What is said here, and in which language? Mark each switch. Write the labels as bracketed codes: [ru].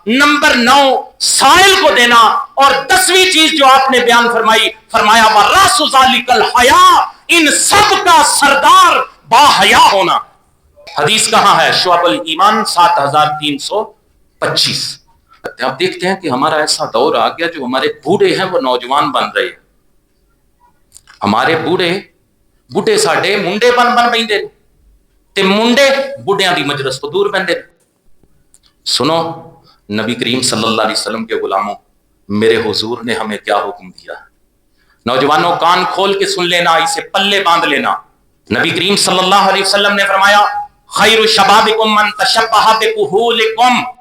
[ur] Number 9 سائل کو دینا. اور 10ویں چیز جو آپ نے بیان فرمائی، فرمایا [ar] وَرَأْسُ ذَلِكَ الْحَيَاءُ، [ur] ان سب کا سردار با حیا ہونا. حدیث کہاں ہے؟ شعب الایمان 7325. آپ دیکھتے ہیں کہ ہمارا ایسا دور آ گیا جو ہمارے بوڑھے ہیں وہ نوجوان بن رہے ہیں. [pa] ہمارے بوڑھے ساڈے منڈے بن بیندے تے منڈے بوڑھیاں دی مجلس تو دور بیندے. [ur] سنو نبی کریم صلی اللہ علیہ وسلم کے غلاموں، میرے حضور نے ہمیں کیا حکم دیا. نوجوانوں کان کھول کے سن لینا، اسے پلے باندھ لینا. نبی کریم صلی اللہ علیہ وسلم نے فرمایا [ar] خیر شبابکم من تشبہ بکہولکم.